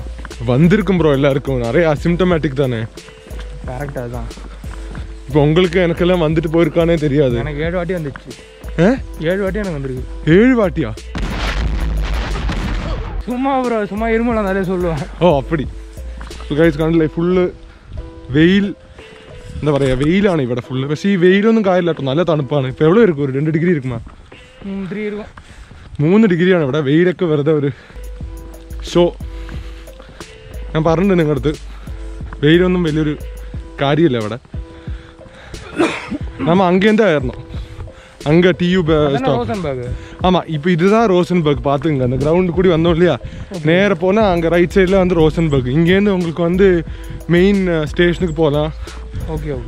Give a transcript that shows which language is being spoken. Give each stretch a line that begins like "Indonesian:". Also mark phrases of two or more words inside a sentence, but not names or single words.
Tamil: வந்திருக்கும் ப்ரோ எல்லாருக்கும். நிறைய அசிம்டமேட்டிக் தானே. கரெக்டாக அதுதான். இப்போ உங்களுக்கு எனக்கெல்லாம் வந்துட்டு போயிருக்கானே தெரியாது. எனக்கு 7 வாட்டி வந்துச்சு. 7 வாட்டி எனக்கு வந்துருக்கு. 7 வாட்டியா? சும்மா ப்ரோ, சும்மா இருமலாம் நிறைய சொல்லுவேன். அப்படி.
Malayalam: ഗൈസ് കണ്ടില്ലേ, ഫുള്ള് വെയിൽ. എന്താ പറയുക, വെയിലാണ് ഇവിടെ ഫുള്ള്. പക്ഷേ ഈ വെയിലൊന്നും കാര്യമില്ല കേട്ടോ, നല്ല തണുപ്പാണ്. ഇപ്പോൾ എവിടെ ഇരിക്കും? ഒരു 2 ഡിഗ്രി ഇരിക്കുമോ?
Tamil: 3 இருக்கும்.
Malayalam: 3 ഡിഗ്രിയാണ് ഇവിടെ. വെയിലൊക്കെ വെറുതെ ഒരു ഷോ. ഞാൻ പറഞ്ഞിട്ടുണ്ട് നിങ്ങളുടെ അടുത്ത്, വെയിലൊന്നും വലിയൊരു കാര്യമില്ല ഇവിടെ.
Tamil: நம்ம அங்கேருந்து ஆயிடணும். அங்கே
English: tube stop.
Tamil: ஆமாம், இப்போ இதுதான் ரோசன்பர்க். பார்த்துங்க, அந்த கிரவுண்டு கூடி வந்தோம் இல்லையா, நேராக போனால் அங்கே
English: right side
Tamil: வந்து ரோசன்பர்க். இங்கேருந்து உங்களுக்கு வந்து
English: main station
Tamil: போகலாம்.
English: OK OK.